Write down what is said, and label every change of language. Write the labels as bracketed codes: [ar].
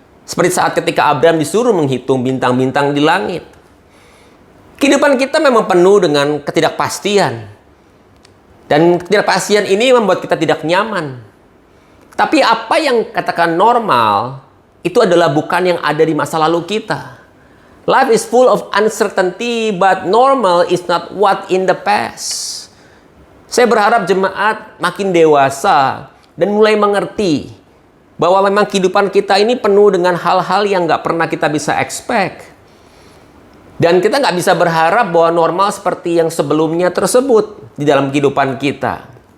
[id] Seperti saat ketika Abram disuruh menghitung bintang-bintang di langit. Kehidupan kita memang penuh dengan ketidakpastian. Dan ketidakpastian ini membuat kita tidak nyaman. Tapi apa yang katakan normal, itu adalah bukan yang ada di masa lalu kita. [en] Life is full of uncertainty, but normal is not what in the past. [id] Saya berharap jemaat makin dewasa dan mulai mengerti bahwa memang kehidupan kita ini penuh dengan hal-hal yang nggak pernah kita bisa expect. Dan kita nggak bisa berharap bahwa normal seperti yang sebelumnya tersebut di dalam kehidupan kita.